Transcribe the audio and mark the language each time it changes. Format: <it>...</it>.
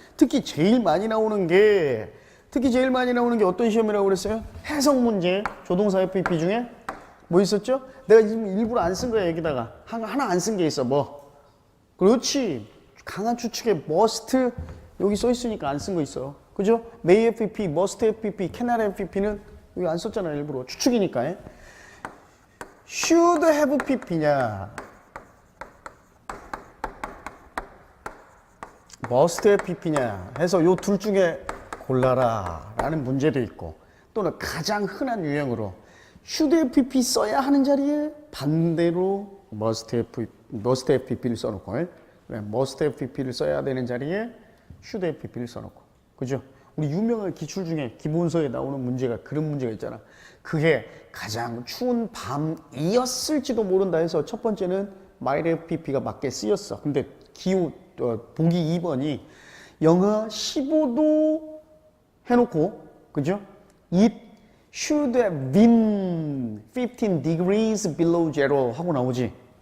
<ko>특히 제일 많이 나오는 게 어떤 시험이라고 그랬어요? 해석 문제, 조동사 FP 중에 뭐 있었죠? 내가 지금 일부러 안 쓴 거야. 여기다가 하나 안 쓴 게 있어. 뭐? 그렇지. 강한 추측에 must 여기 써 있으니까 안 쓴 거 있어. 그죠? may FP, must FP, cannot FP는 여기 안 썼잖아. 일부러 추측이니까. should have PP냐 must have pp냐 해서 요 둘 중에 골라라 라는 문제도 있고 또는 가장 흔한 유형으로 should have pp 써야 하는 자리에 반대로 must have pp를 써놓고 must have pp를 써야 되는 자리에 should have pp를 써놓고 그죠? 우리 유명한 기출 중에 기본서에 나오는 문제가 그런 문제가 있잖아. 그게 가장 추운 밤이었을지도 모른다 해서 첫 번째는 might have pp가 맞게 쓰였어. 근데 보기 2번이 영하 15도 해놓고 그죠?</ko> <en>It should have been 15 degrees below zero</en> <ko>하고 나오지.</ko>